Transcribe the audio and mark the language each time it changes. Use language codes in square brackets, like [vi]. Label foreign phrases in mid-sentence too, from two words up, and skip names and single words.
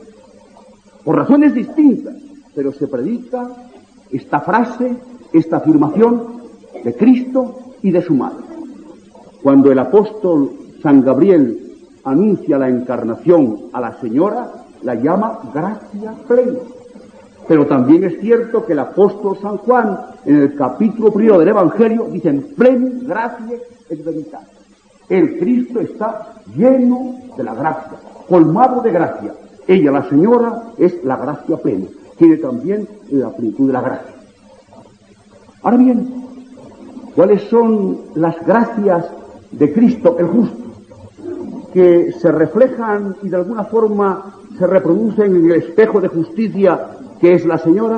[es] Por razones distintas, pero se predica esta frase, esta afirmación de Cristo y de su Madre. Cuando el apóstol San Gabriel anuncia la encarnación a la Señora, la llama gracia plena. Pero también es cierto que el apóstol San Juan, en el capítulo 1 del Evangelio, dice: [la] en plenum gratiae et veritatis. [es] El Cristo está lleno de la gracia, colmado de gracia. Ella, la Señora, es la gracia plena. Tiene también la plenitud de la gracia. Ahora bien, ¿cuáles son las gracias de Cristo, el justo, que se reflejan y de alguna forma se reproducen en el espejo de justicia que es la Señora?